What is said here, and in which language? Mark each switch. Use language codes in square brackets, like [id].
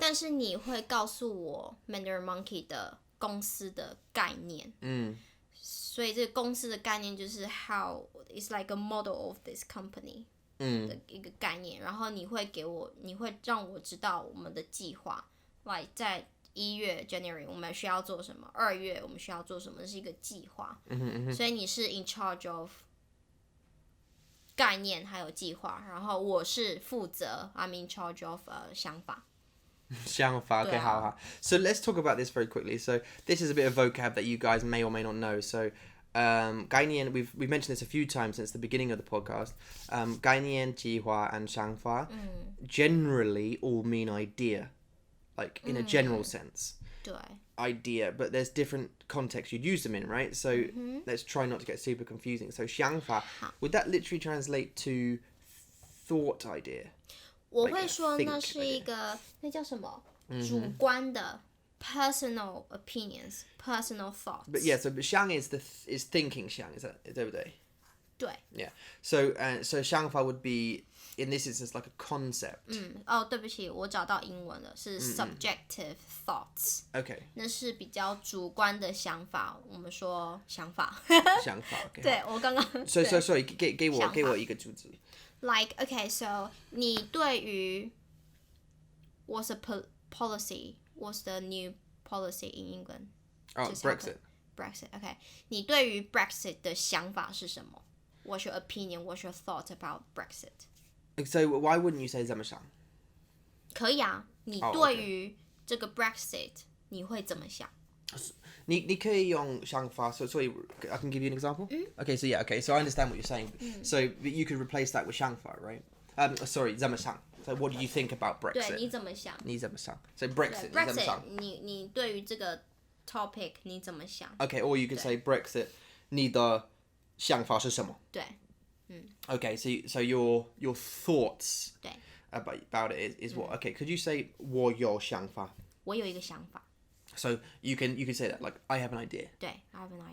[zh] 但是你会告诉我 Mandarin Monkey 的公司的概念。所以这个公司的概念就是 [en] how it's like a model of this company [zh] 的一个概念。然后你会让我知道我们的计划 ，like 在1月 January 我们需要做什么，2月我们需要做什么，这是一个计划。所以你是 in charge of 概念还有计划，然后我是负责 [en] I'm in charge of [zh] 想法。 [en] 想法 okay, 好 So let's talk about this very quickly. So this is a bit of vocab that you guys may or may not know. So 概念 we've mentioned this a few times since the beginning of the podcast. 概念计划 and 想法 generally all mean idea, like in a general sense. [zh] 对 [en] Idea, but there's different contexts you'd use them in, right? So let's try not to get super confusing. So 想法 would that literally translate to thought idea? [zh] 我会说那是一个那叫什么主观的 [en] personal opinions, personal thoughts. But yeah, so 想 is thinking 想 is that 对不对？ [zh] 对 [en] Yeah. So 想法 would be in this instance like a concept. [zh] 对不起，我找到英文了，是 [en] subjective thoughts. Okay. [zh] 那是比较主观的想法，我们说想法。想法 okay. 对，我刚刚 [en] So sorry, [zh] 给我一个句子。 [en] Like okay, so [zh] 你对于 [en] what's a policy? What's the new policy in England? Brexit. Brexit. Okay. [zh] 你对于 Brexit 的想法是什么？ [en] What's your opinion? What's your thought about Brexit? So why wouldn't you say 这么想？ [zh] 可以啊，你对于这个 Brexit 你会怎么想？你可以用想法 [en] so I can give you an example? Okay, so yeah, okay, so I understand what you're saying. So you could replace that with 想法 right? Sorry, [zh] 怎么想 [en] So what do you think about Brexit? [zh] 对，你怎么想？你怎么想 [en] So Brexit, [zh] 对你怎么想你对于这个 topic 你怎么想？ [en] Okay, or you could say Brexit, [zh] 你的想法是什么？对 [en] Okay, so your thoughts [zh] 对， [en] about it is what? Okay, could you say 我有想法？ [zh] 我有一个想法。 [en] So you can say that like I have an idea. 对 I have an idea.